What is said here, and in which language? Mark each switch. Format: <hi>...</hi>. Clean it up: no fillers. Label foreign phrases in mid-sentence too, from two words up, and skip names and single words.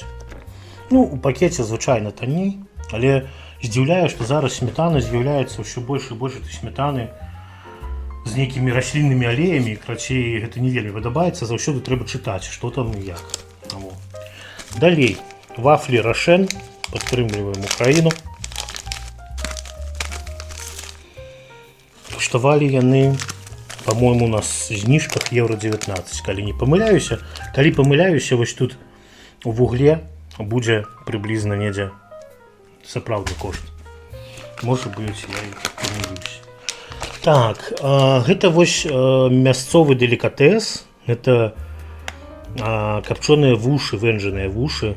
<be>Ну, у пакеце звычайна танней, але здзіўляе, што зараз сметана з'яўляецца ўсё больш і больш сметаны з нейкімі расліннымі алеямі. Крацей, гэта не вельмі падабаецца, заўсёды трэба чытаць, што там і як. Далей, вафлі Рошен, падтрымліваем Украіну. Каштавалі яны,</be> <ru>по-моему, у нас в знижках евро 19,</ru> <be>калі не памыляюся. Калі памыляюся, вось тут у вугле будзе прыблізна недзе сапраўдны кошт. Можа быць, я і памылюся. Так, гэта вось мясцовы делікатэс. Гэта капчоныя вушы, вэнджаныя вушы.</be>